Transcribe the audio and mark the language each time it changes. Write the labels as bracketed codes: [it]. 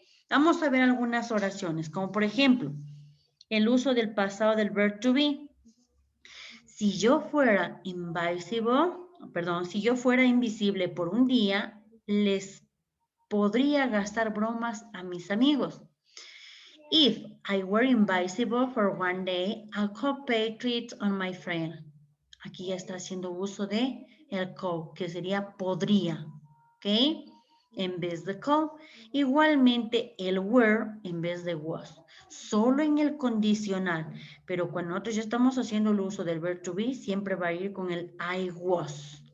[es] Vamos a ver algunas oraciones, como por ejemplo, el uso del pasado del verb to be. Si yo fuera invisible, si yo fuera invisible por un día, les podría gastar bromas a mis amigos. [en] If I were invisible for one day, I could pay treats on my friend. [es] Aquí ya está haciendo uso de el could, que sería podría, ¿ok? En vez de could. Igualmente el were en vez de was. Solo en el condicional. Pero cuando nosotros ya estamos haciendo el uso del verb to be, siempre va a ir con el I was.